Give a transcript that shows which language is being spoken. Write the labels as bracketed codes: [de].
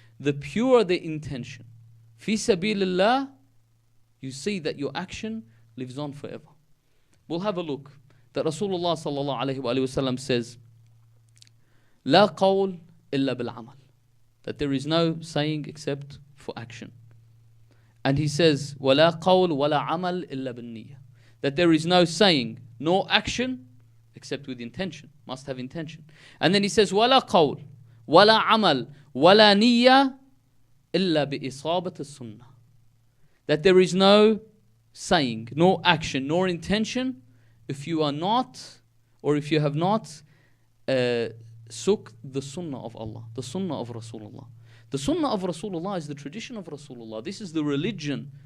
[en] The purer the intention, fi sabilillah, you see that your action lives on forever. We'll have a look that Rasulullah sallallahu alayhi wa sallam says, [ar] La qawl illa bil amal. [en] That there is no saying except for action. And he says, [ar] وَلَا قَوْلُ وَلَا عَمَلْ إِلَّا بِالنِّيَّةِ. [en] That there is no saying nor action except with intention. Must have intention. And then he says, [ar] وَلَا قَوْلُ وَلَا عَمَلْ وَلَا نِيَّةِ إِلَّا بِإِصَابَةِ السُّنَّةِ. [en] That there is no saying, nor action, nor intention if you are not, or if you have not sook the sunnah of Allah, the sunnah of Rasulullah. The sunnah of Rasulullah is the tradition of Rasulullah. This is the religion.